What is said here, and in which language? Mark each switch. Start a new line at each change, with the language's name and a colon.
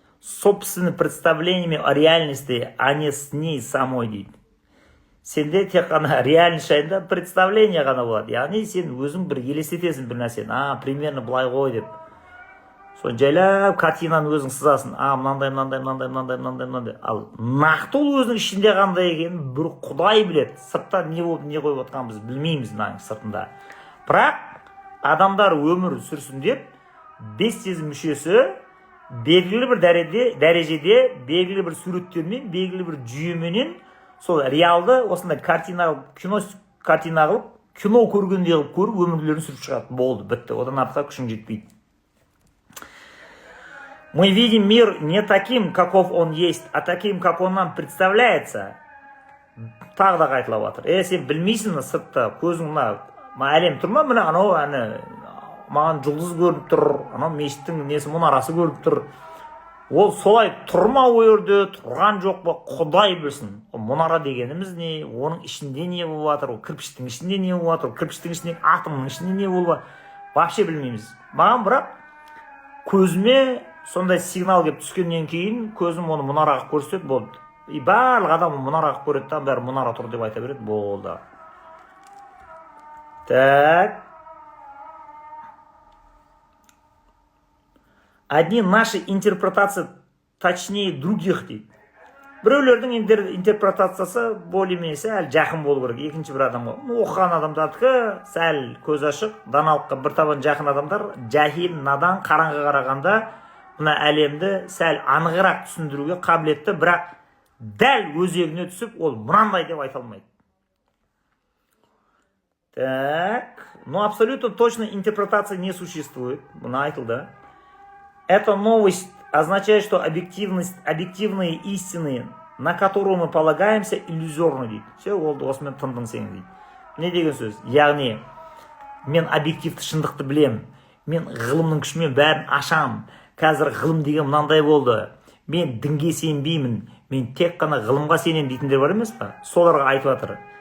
Russian: Собственными представлениями о реальности, а не с ней самой
Kazakh: дейді. Сенде тек қана реальность жайында представление ғана болады. Яғни сен өзің бір елестетесің бір нәрсені. Примерно былай ғой деп. Соны жайлап картинаны өзің сызасың. Мынандай. Ал нақты ол өзінің ішінде қандай екенін бір Құдай біледі. Сыртта не болып не қойып отқанын біз білмейміз мынаның сыртында. Бірақ адамдар өмір сүрсін деп бес сезім мүшесі белгілі бір дәрежеде белгілі бір суреттермен, белгілі бір жүйеменен сол реалды осындай картина қылып, кино көргендей қылып көріп өмірлерін сүріп шығады. Болды, бітті. Одан артқа күшің жетпейді.
Russian: Мы видим мир не таким, каков он есть, а таким, как он нам представляется.
Kazakh: Тағы да қайталап жатыр. Сен білмейсің сыртта көзің әлем тұр ма? Мына анау маған жұлдыз көрініп тұр, анау мешіттің несі мұнарасы көрініп тұр. Ол солай тұрма ол жерде, тұрған жоқ па? Құдай білсін. Мұнара дегеніміз не? Оның ішінде не болып жатыр? Кірпіштің ішінде не болып жатыр? Кірпіштің ішінде атомның ішінде не болып жатыр? Вообще білмейміз. Маған бірақ көзіме сондай сигнал келіп түскеннен кейін көзім оны мұнараға көрсетеді, болды. Барлық адам мұнараға көреді, бәрі мұнара тұр деп айта береді, болды.
Russian: Так. Одни наши интерпретации точнее других
Kazakh: дейді. Біреулердің интерпретациясы
Russian: более-менее
Kazakh: сәл жақын болу керек. Екінші бір адамға. Оқыған адамдардікі сәл көз ашық, даналыққа бір табан жақын адамдар, жахил, надан, қараңғы қарағанда мына әлемді сәл анығырақ түсіндіруге қабілетті, бірақ дәл өзегіне түсіп, ол мынандай деп айта алмайды.
Russian: Так, абсолютно точно интерпретация не существует.
Kazakh: Мына айтылды.
Russian: Эта новость означает, что объективные истины, на которые мы полагаемся, иллюзорны
Kazakh: дейді. Все, болды, осымен тындың сен дейді. Не деген сөз? Яғни, мен объективті шындықты білем, мен ғылымның күшімен бәрін ашам. Қазір ғылым деген мынандай болды. Мен дінге сенбеймін, мен тек қана ғылымға сенем дейтіндер бар емес па? Соларға айтып жатыр.